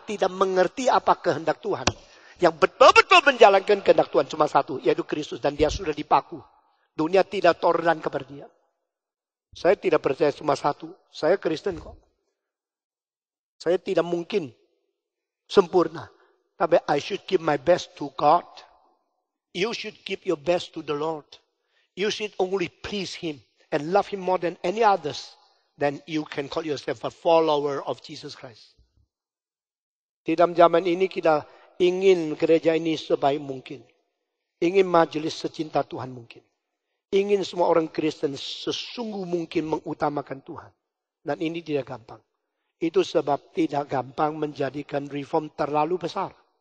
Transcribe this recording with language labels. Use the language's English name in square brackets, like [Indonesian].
[Indonesian] Tidak mengerti apa kehendak Tuhan. Yang betul-betul menjalankan kehendak Tuhan cuma satu. Yaitu Kristus. Dan dia sudah dipaku. Dunia tidak toleran kepada dia. Saya tidak percaya cuma satu. Saya Kristen kok. Saya tidak mungkin sempurna. [English] Tapi I should give my best to God. You should give your best to the Lord. You should only please Him. And love Him more than any others. Then you can call yourself a follower of Jesus Christ. [Indonesian] Di dalam zaman ini kita ingin gereja ini sebaik mungkin. Ingin majelis secinta Tuhan mungkin. Ingin semua orang Kristen sesungguh mungkin mengutamakan Tuhan. Dan ini tidak gampang. Itu sebab tidak gampang menjadikan reform terlalu besar.